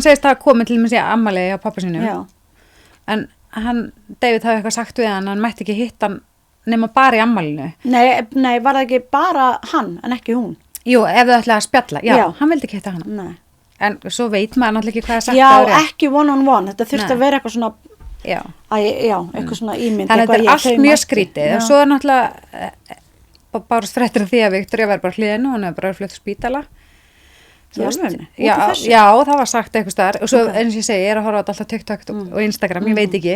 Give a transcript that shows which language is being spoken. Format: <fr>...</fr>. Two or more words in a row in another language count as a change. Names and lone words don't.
<is>segist það að koma til með síðan ammælið á pappa sínum. En David hafi eitthvað sagt við hann mætti ekki hitta hann nema bara í ammælinu. Nei, var það ekki bara hann en ekki hún? Jú, ef þau ætlaði að spjalla, hann vildi ekki hitta hana. Nei. En svo veit maður náttúrulega ekki hvað er sagt á rétt. Já, ekki one-on-one, þetta þurfti að vera eitthvað svona eitthvað svona ímynd. Þannig að þetta er allt mjög skrítið og svo er náttúrulega bara fréttir af því að Viktoría var bara hliðinu, hún hefur bara flutt spítala. Já, það var sagt eitthvað staðar og svo eins og ég segi, ég er að horfa á alltaf TikTok og Instagram, ég veit ekki.</is>